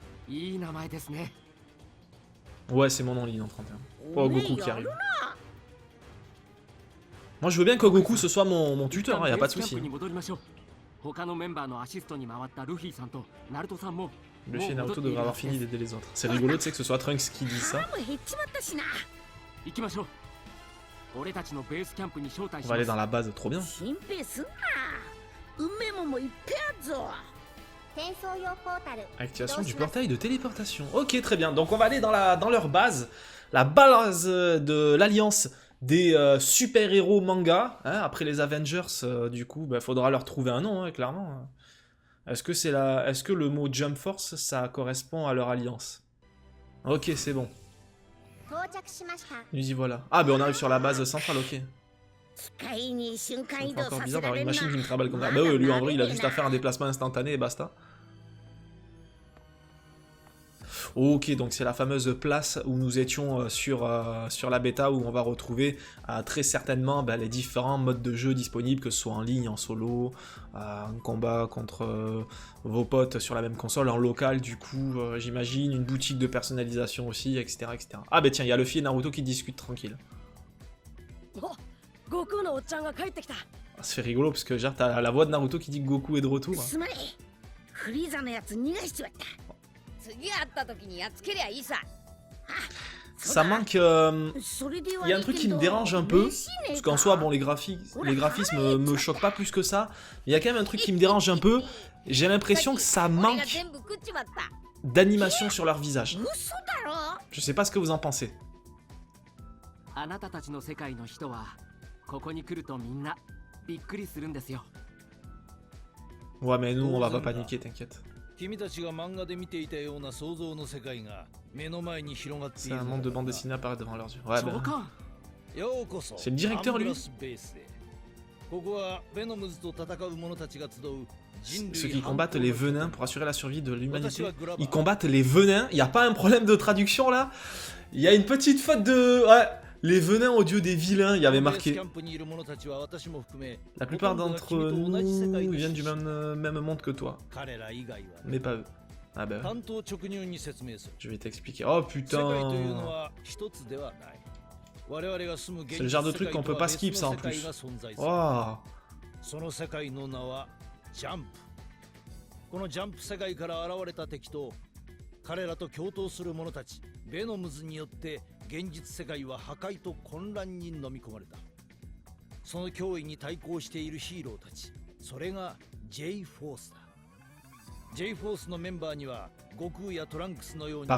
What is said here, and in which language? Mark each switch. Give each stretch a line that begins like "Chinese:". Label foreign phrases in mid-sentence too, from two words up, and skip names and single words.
French: Ouais, c'est mon nom, Lino 31. Oh, Goku qui arrive. Moi, je veux bien que Goku, ce soit mon tuteur, hein, y a pas de souci. Luffy et Naruto devraient avoir fini d'aider les autres. C'est rigolo, tu sais, que ce soit Trunks qui dit ça.
Japanese: 腹も減っちまったしな。行きましょう。俺たちのベースキャンプに招待
French: On
Japanese: し
French: va
Japanese: ま
French: aller
Japanese: す
French: dans la base, trop bien.
Japanese: 心配すんな。うめえもんもいっぺえあっぞ。転送用ポータル
French: Activation du portail de téléportation. Ok, très bien. Donc on va aller dans leur base. La base de l'alliance des super-héros manga. Hein, après les Avengers, du coup, bah, faudra leur trouver un nom, hein, clairement. Est-ce que le mot Jump Force, ça correspond à leur alliance? Ok, c'est bon.
Japanese: 到着しました。
French: Nous y voilà. Ah, ben on arrive sur la base centrale, ok.
Japanese: 機械に瞬間移
French: C'est
Japanese: 動
French: encore
Japanese: さ
French: bizarre
Japanese: せら
French: d'avoir
Japanese: れ
French: une
Japanese: んな。
French: machine qui me travaille comme ça. Bah ouais, lui en vrai, il a juste à faire un déplacement instantané et basta. Ok, donc c'est la fameuse place où nous étions sur la bêta, où on va retrouver très certainement les différents modes de jeu disponibles, que ce soit en ligne, en solo, en combat contre vos potes sur la même console, en local du coup, j'imagine, une boutique de personnalisation aussi, etc. etc. Ah bah tiens, il y a Luffy et Naruto qui discutent tranquille. Ah, ça fait rigolo parce que genre t'as la voix de Naruto qui dit que Goku est de retour.
Japanese: すまねえ。フリーザのやつ逃がしちまった。次会った時にやっつけりゃいいさ。
French: Ça manque... Il y a un truc qui me dérange un peu, parce qu'en soi, bon, les graphismes me choquent pas plus que ça, mais il y a quand même un truc qui me dérange un peu, j'ai l'impression que ça manque d'animation sur leur visage. Je sais pas ce que vous en pensez.
Japanese: あなたたちの世界の人はここに来るとみんなびっくりするんですよ。
French: Ouais, mais nous, on va pas paniquer, t'inquiète.
Japanese: 君たちが漫画で見ていたような想像の世界が目の前に広がってい
French: C'est
Japanese: る
French: un
Japanese: の
French: monde de
Japanese: だ
French: bande dessinée apparaît devant leurs yeux. Ouais,
Japanese: そう
French: ben...
Japanese: か。ようこそ
French: C'est le directeur, lui.
Japanese: アンブラスベースへ。ここはベノムズと戦う者たちが集う人類
French: Ceux qui combattent les venins pour assurer la survie de l'humanité.
Japanese: 私はグラバー
French: Ils combattent les venins. Il y a pas un problème de traduction là? Il y a une petite faute de... Ouais, les venins au dieu des vilains, il y avait
Japanese: ベースキ
French: marqué.
Japanese: ャンプにいる者たちは私も含め
French: La plupart
Japanese: ほとんどが
French: d'entre
Japanese: 君と同じ世界
French: nous
Japanese: で
French: viennent du
Japanese: 知識
French: même monde que toi.
Japanese: 彼ら以外は
French: Mais pas eux. Ah bah ouais.
Japanese: 担当直入に説明する
French: Je vais t'expliquer. Oh
Japanese: 世界というの
French: putain.
Japanese: は一つではない我々が住む現
French: C'est le
Japanese: 実
French: genre de
Japanese: 世
French: truc
Japanese: 界
French: qu'on
Japanese: と
French: peut
Japanese: は
French: pas
Japanese: 別
French: skip
Japanese: の
French: ça en
Japanese: 世界
French: plus.
Japanese: が存在する
French: Oh.
Japanese: その世界の名はジャンプこのジャンプ世界から現れた敵と彼らと共闘する者たちベノムズによって現実世界は破壊と混乱に飲み込まれたその脅威に対抗しているヒーローたちそれが J フォースだ J フォースのメンバーには悟空やトランクスのように